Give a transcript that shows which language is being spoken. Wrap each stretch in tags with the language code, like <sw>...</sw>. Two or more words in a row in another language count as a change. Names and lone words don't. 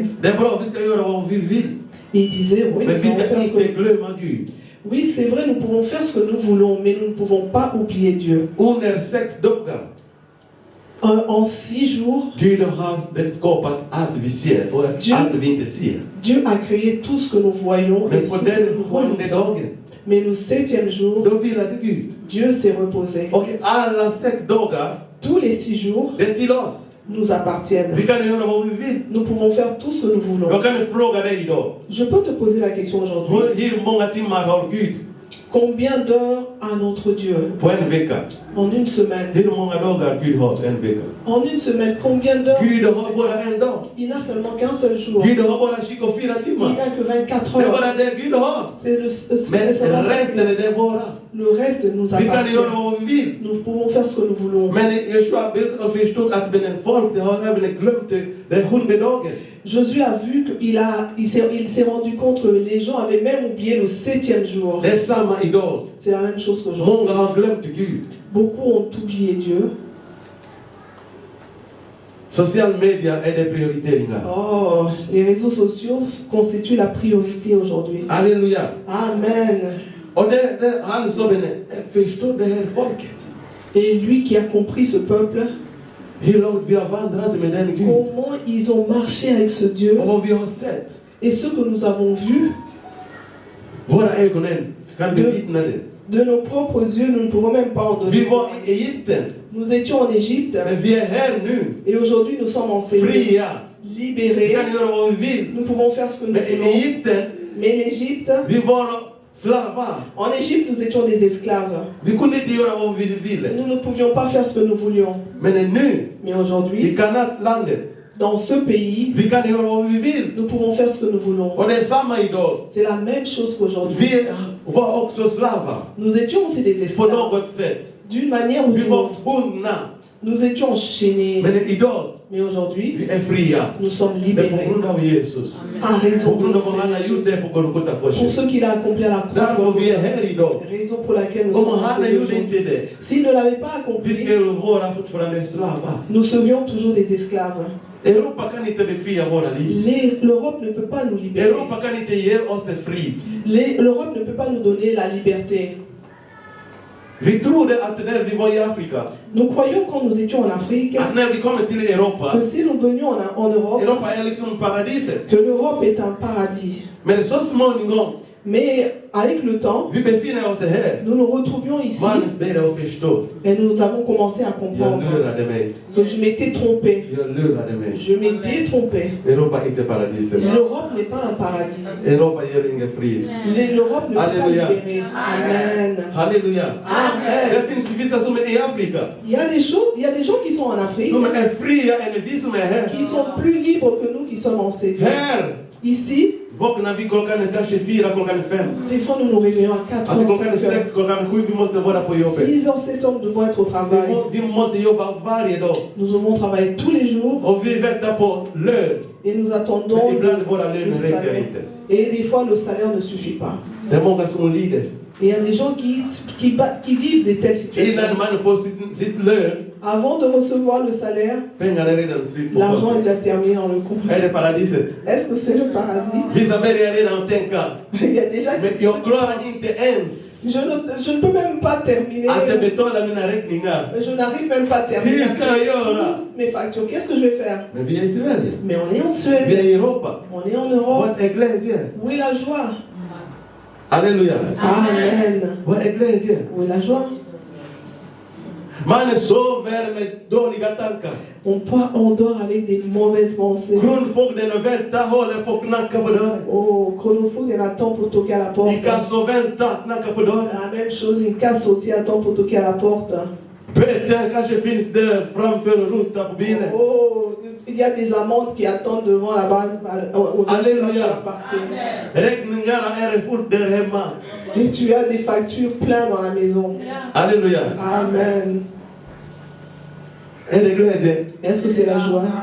<sv>Det är bra, vi ska göra vad vi vill.</sv> <fr>Et il disait, oui,</fr> <sv>Men</sv> <fr>nous</fr> <sv>vi</sv> <fr>pouvons</fr> <sv>ska</sv> <fr>faire ce</fr> <sv>inte</sv> <fr>que...</fr> <sv>glömma Gud.</sv> <fr>Oui, c'est vrai, nous pouvons faire ce que nous voulons, mais nous ne pouvons pas oublier Dieu.</fr> <sv>Under 6 dagar,</sv> <fr>En 6 jours,</fr> <sv>Gud har skapat allt vi ser och allt vi inte ser.</sv> <fr>Dieu a créé tout ce que nous voyons. Et</fr> <sv>Men</sv> <fr>ce</fr> <sv>på</sv> <fr>que</fr> <sv>den</sv> <fr>nous voyons.</fr> <sv>7:e dagen,</sv> <fr>Mais le 7e jour,</fr> <sv>då vilade Gud.</sv> <fr>Dieu s'est reposé.</fr> <sv>Och alla 6 dagar,</sv> <fr>Tous les 6 jours</fr> <sv>det är till oss.</sv> <fr>nous appartiennent.</fr> <sv>Vi kan göra vad vi vill.</sv> <fr>Nous pouvons faire tout ce que nous voulons.</fr> <sv>Jag kan fråga dig idag.</sv> <fr>Je peux te poser la question aujourd'hui.</fr> <sv>Hur många timmar har Gud</sv> <fr>Combien d'heures a notre Dieu</fr> <sv>på en vecka?</sv> <fr>en une semaine?</fr> <sv>Hur många dagar Gud har en vecka?</sv> <fr>En une semaine, combien d'heures?</fr> <sv>Gud har bara en dag.</sv> <fr>Il n'a seulement qu'un seul jour.</fr> <sv>Gud har bara 24</sv> <fr>Il</fr> <sv>timmar.</sv> <fr>n'a que 24</fr> <sv>Det är</sv> <fr>heures.</fr> <sv>bara det Gud har. Men</sv> <fr>seulement ça.</fr> <sv>resten är det våra.</sv> <fr>Le reste nous</fr> <sv>Vi kan</sv> <fr>appartient.</fr> <sv>göra vad vi vill.</sv> <fr>Nous pouvons faire ce que nous voulons.</fr> <sv>Men Joshua förstod att folk det har även glömt den 7:e dagen.</sv> <fr>Josué a vu il s'est rendu compte que les gens avaient même oublié le 7e jour.</fr> <sv>Det är samma idag.</sv> <fr>C'est la même chose qu'aujourd'hui.</fr> <sv>Många har glömt Gud.</sv> <fr>Beaucoup ont oublié Dieu.</fr> <en>Social media</en> <sv>är det prioriteringar.</sv> <fr>Oh, les réseaux sociaux constituent la priorité aujourd'hui.</fr> <sv>Halleluja. Amen. Och han sa förstår det här folket.</sv> <fr>Et lui qui a compris ce peuple,</fr> <sv>Hur långt vi har vandrat med den Gud.</sv> <fr>comment ils ont marché avec ce Dieu</fr> <sv>Och vad vi har sett.</sv> <fr>et ce que nous avons vu</fr> <sv>Våra ögonen kan bevittna det.</sv> <fr>de nos propres yeux, nous ne pouvons même pas en</fr> <sv>Vi</sv> <fr>donner.</fr> <sv>var i Egypten.</sv> <fr>Nous étions en Égypte</fr> <sv>Men vi är här nu.</sv> <fr>et aujourd'hui nous sommes enseignés,</fr> <sv>Fria. Vi</sv> <fr>libérés.</fr> <sv>kan göra vad vi vill.</sv> <fr>Nous pouvons faire ce que nous</fr> <sv>Men i</sv> <fr>voulons.</fr> <sv>Egypten,</sv> <fr>Mais l'Égypte,</fr> <sv>vi var slavar.</sv> <fr>en Égypte, nous étions des esclaves.</fr> <sv>Vi kunde inte göra vad vi ville.</sv> <fr>Nous ne pouvions pas faire ce que nous voulions.</fr> <sv>Men nu,</sv> <fr>Mais</fr> <sv>i</sv> <fr>aujourd'hui,</fr> <sv>Kanatlandet,</sv> <fr>dans ce pays,</fr> <sv>vi kan göra vad vi vill.</sv> <fr>nous pouvons faire ce que nous voulons.</fr> <sv>Och det är samma idag.</sv> <fr>C'est la même chose qu'aujourd'hui.</fr> <sv>Vi var också slavar.</sv> <fr>Nous étions aussi des</fr> <sv>På</sv> <fr>esclaves.</fr> <sv>något sätt.</sv> <fr>D'une manière ou</fr> <sv>Vi</sv> <fr>d'une</fr> <sv>var</sv> <fr>autre.</fr> <sv>bundna.</sv> <fr>Nous étions enchaînés.</fr> <sv>Men idag,</sv> <fr>Mais aujourd'hui,</fr> <sv>vi är fria.</sv> <fr>nous sommes</fr> <sv>Det är på</sv> <fr>libérés.</fr> <sv>grund av Jesus.</sv> <fr>À raison</fr> <sv>På</sv> <fr>de</fr> <sv>grund av</sv> <fr>notre</fr> <sv>vad han har</sv> <fr>Seigneur</fr> <sv>gjort</sv> <fr>Jésus.</fr> <sv>det på Golgata</sv> <fr>Pour</fr> <sv>korset.</sv> <fr>ce qu'il a accompli à la croix.</fr> <sv>Därför vi är här idag.</sv> <fr>Raison pour laquelle nous</fr> <sv>Om</sv> <fr>sommes</fr> <sv>han har</sv> <fr>enseignés</fr> <sv>gjort inte</sv> <fr>aujourd'hui.</fr> <sv>det,</sv> <fr>S'il ne l'avait pas</fr> <sv>vi</sv> <fr>accompli,</fr> <sv>skulle vara fortfarande slavar.</sv> <fr>nous serions toujours des esclaves.</fr> <sv>Europa kan inte befria våra liv.</sv> <fr>L'Europe ne peut pas nous libérer.</fr> <sv>Europa kan inte ge oss det frid.</sv> <fr>L'Europe ne peut pas nous donner la liberté.</fr> <sv>Vi trodde att när vi var i Afrika,</sv> <fr>Nous croyons quand nous étions en Afrique</fr> <sv>att när vi kommer till Europa,</sv> <fr>que si nous venions en Europe,</fr> <sv>Europa är liksom paradiset.</sv> <fr>que l'Europe est un paradis.</fr> <sv>Men så småningom,</sv> <fr>Mais avec le temps,</fr> <sv>vi befinner oss här.</sv> <fr>nous nous retrouvions ici</fr> <sv>Man börjar förstå.</sv> <fr>et nous avons commencé à</fr> <sv>Jag</sv> <fr>comprendre</fr> <sv>lurade mig.</sv> <fr>que je m'étais trompé.</fr> <sv>Jag lurade mig.</sv> <fr>Je m'étais trompé.</fr> <sv>Europa är inte paradiset.</sv> <fr>L'Europe n'est pas un paradis.</fr> <sv>Europa ger ingen frid.</sv> <fr>L'Europe ne peut pas Alléluia. libérer. Amen.</fr> <sv>Halleluja. Amen. Det finns vissa som är i Afrika.</sv> <fr>Il y a des choses, il y a des gens qui sont en Afrique</fr> <sv>Som är fria än vi som är här.</sv> <fr>qui sont plus libres que nous qui sommes en Seigneur.</fr> <sv>Här</sv> <fr>Ici,</fr> <sv>vaknar vi klockan kanske 4, klockan 5.</sv> <fr>des fois nous nous réveillons à 4</fr> <sv>Att</sv> <fr>heures,</fr> <sv>klockan</sv> <fr>5 heures.</fr> <sv>6, klockan 7 vi måste vara på jobbet.</sv> <fr>6 heures, 7 heures, nous devons être au travail.</fr> <sv>Vi måste jobba varje dag.</sv> <fr>Nous devons travailler tous les jours</fr> <sv>Och vi väntar på lön.</sv> <fr>et nous attendons</fr> <sv>Men ibland våra</sv> <fr>le</fr> <sv>löner räcker</sv> <fr>salaire.</fr> <sv>inte.</sv> <fr>Et des fois, le salaire ne suffit pas.</fr> <sv>Det är många som lider.</sv> <fr>Et il y a des gens qui vivent des telles situations.</fr> <sv>Innan man får sitt lön,</sv> <fr>Avant de recevoir le salaire,</fr> <sv>pengarna är redan slut på</sv> <fr>l'argent est</fr> <sv>kontot.</sv> <fr>déjà terminé dans le compte.</fr> <sv>Är det paradiset?</sv> <fr>Est-ce que c'est le paradis?</fr> <sv>Vissa börjar redan tänka.</sv> <fr>Il y a déjà</fr> <sv>Men jag klarar inte ens</sv> <fr>je ne peux même pas terminer.</fr> <sv>att betala mina räkningar.</sv> <fr>Je n'arrive même pas à terminer</fr> <sv>Hur ska jag göra?</sv> <fr>mes factures. Qu'est-ce que je vais faire?</fr> <sv>Men vi är i Sverige.</sv> <fr>Mais on est en</fr> <sv>Vi</sv> <fr>Suède.</fr> <sv>är i Europa.</sv> <fr>On est en Europe.</fr> <sv>Vad är glädjen?</sv> <fr>Où est la joie?</fr> <sv>Halleluja. Amen. Vad är glädjen?</sv> <fr>Où est la joie?</fr> <sv>Man sover med dåliga tankar.</sv> <fr>On dort avec des mauvaises pensées.</fr> <sv>Kronofogden och väntar, håller på att knacka på dörren.</sv> <fr>Oh, chronofogden attend pour toquer à la porte.</fr> <sv>Inkasso väntar, knacka på dörren.</sv> <fr>La même chose, une casse aussi attend pour toquer à la porte.</fr> <sv>Peter kanske finns där framför och rotar på bilen.</sv> <fr>Oh, Il y a des amendes qui attendent devant là-bas. Alléluia. Et tu as des factures pleines dans la maison. Alléluia. Amen. Est-ce que c'est la joie?</fr>